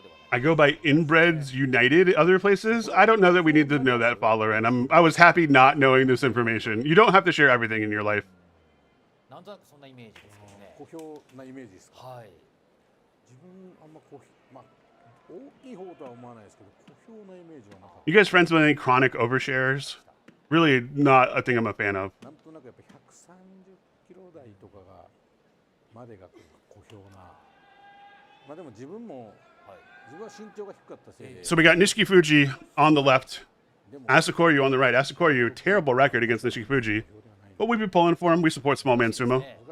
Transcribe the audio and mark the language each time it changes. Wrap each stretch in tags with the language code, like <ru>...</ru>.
<en>I go by Inbreds United other places. I don't know that we need to know that, follower, and I was happy not knowing this information. You don't have to share everything in your life.</en> <ja>なんとなくそんなイメージですけどね。小兵なイメージですか。はい。自分あんま小兵、まあ大きい方とは思わないですけど、小兵なイメージはなかった。</ja> <en>You guys friends with any chronic overshares? Really not a thing I'm a fan of.</en> <ja>なんとなくやっぱ130キロ台とかがまでが小兵な。まあでも自分も自分は身長が低かったせいで。</ja> <en>So we got Nishiki Fuji on the left, Asakoryu on the right. Asakoryu, terrible record against Nishiki Fuji. But we've been pulling for him. We support small man sumo.</en>